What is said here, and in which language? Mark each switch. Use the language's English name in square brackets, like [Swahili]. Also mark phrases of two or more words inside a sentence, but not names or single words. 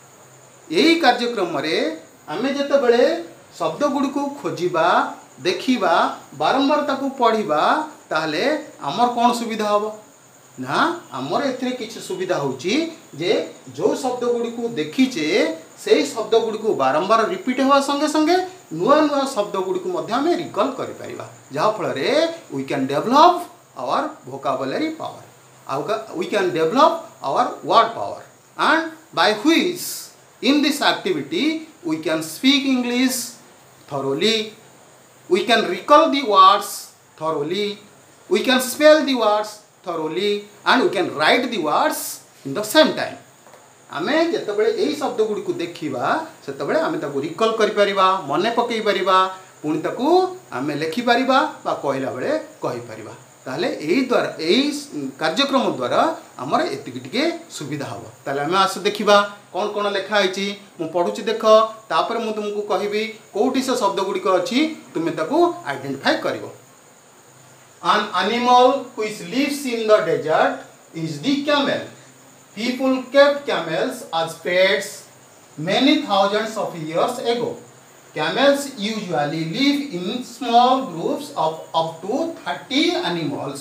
[Odia] ଏହି କାର୍ଯ୍ୟକ୍ରମ ରେ ଆମେ ଯେତେବେଳେ ଶବ୍ଦ ଗୁଡ଼ି କୁ ଖୋଜିବା, ଦେଖିବା, ବାରମ୍ବାର ତାକୁ ପଢ଼ିବା, ତାହେଲେ ହମର କେଉଁ ସୁବିଧା ହବ ନା? ହମର ଏଥିରେ କିଛି ସୁବିଧା ହେଉଛି ଯେ ଯୋ ଶବ୍ଦ ଗୁଡ଼ି କୁ ଦେଖିଛେ, ସେହି ଶବ୍ଦ ଗୁଡ଼ି କୁ ବାରମ୍ବାର रिपीट ହେବା ସଙ୍ଗେ ସଙ୍ଗେ ନୂଆ ନୂଆ ଶବ୍ଦ ଗୁଡ଼ି କୁ ମଧ୍ୟ ହମେ रिकॉल କରି ପାରିବା, ଯାହା ଫଳ ରେ [English] we can develop our vocabulary पावर, we can develop our word power, and by which in this activity we can speak English thoroughly, we can recall the words thoroughly, we can spell the words thoroughly, and we can write the words in the same time. [Odia] ଆମେ ଯେତେବେଳେ ଏହି ଶବ୍ଦ ଗୁଡ଼ି କୁ ଦେଖିବା, ସେତେବେଳେ ଆମେ ତାକୁ रिकॉल କରି ପାରିବା, ମନେ ପକେଇ ପାରିବା, ପୁଣି ତାକୁ ଆମେ ଲେଖି ପାରିବା ବା କହିଲା ବେଳେ କହି ପାରିବା. ତାହେଲେ ଏହି ଦ୍ୱାରା, ଏହି କାର୍ଯ୍ୟକ୍ରମ ଦ୍ୱାରା ହମର ଏତିକି ଟିକେ ସୁବିଧା ହବ. ତାହେଲେ ଆମେ ଆସ ଦେଖିବା କେଉଁ କେଉଁ ଲେଖା ଆସିଛି. ମୁଁ ପଢ଼ୁଛି ଦେଖ, ତାପରେ ମୁଁ ତୁମକୁ କହିବି କେଉଁଠି ସେ ଶବ୍ଦ ଗୁଡ଼ି କୁ ଅଛି, ତୁମେ ତାକୁ आइडेंटिफाई କରିବ. [English] An animal which lives in the desert is the camel. People kept camels as pets many thousands of years ago. Camels usually live in small groups of up to 30 animals.